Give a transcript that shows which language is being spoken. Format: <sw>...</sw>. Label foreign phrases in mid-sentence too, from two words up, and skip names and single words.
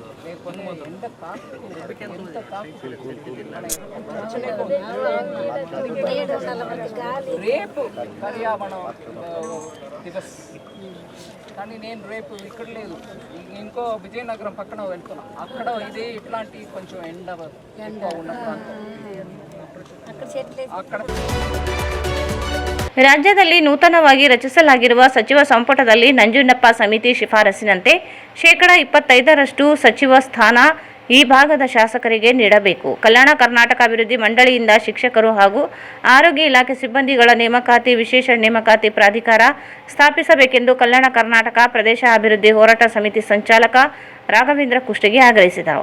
<te>లేకపోతే ఎండ తాకు ఎంత తాకు రేపు పర్యావరణ దివస్ కానీ నేను రేపు ఇక్కడ లేదు, ఇంకో విజయనగరం పక్కన వెళ్తున్నా. అక్కడ ఇదే ఇట్లాంటి కొంచెం ఎండ ఉన్న ప్రాంతం అక్కడ.</te> <kn>ರಾಜ್ಯದಲ್ಲಿ ನೂತನವಾಗಿ ರಚಿಸಲಾಗಿರುವ ಸಚಿವ ಸಂಪುಟದಲ್ಲಿ ನಂಜುಂಡಪ್ಪ ಸಮಿತಿ ಶಿಫಾರಸಿನಂತೆ 25% ಸಚಿವ ಸ್ಥಾನ ಈ ಭಾಗದ ಶಾಸಕರಿಗೆ ನೀಡಬೇಕು. ಕಲ್ಯಾಣ ಕರ್ನಾಟಕ ಅಭಿವೃದ್ಧಿ ಮಂಡಳಿಯಿಂದ ಶಿಕ್ಷಕರು ಹಾಗೂ ಆರೋಗ್ಯ ಇಲಾಖೆ ಸಿಬ್ಬಂದಿಗಳ ನೇಮಕಾತಿ ವಿಶೇಷ ನೇಮಕಾತಿ ಪ್ರಾಧಿಕಾರ ಸ್ಥಾಪಿಸಬೇಕೆಂದು ಕಲ್ಯಾಣ ಕರ್ನಾಟಕ ಪ್ರದೇಶ ಅಭಿವೃದ್ಧಿ ಹೋರಾಟ ಸಮಿತಿ ಸಂಚಾಲಕ ರಾಘವೇಂದ್ರ ಕುಷ್ಟಗಿ ಆಗ್ರಹಿಸಿದರು.</kn>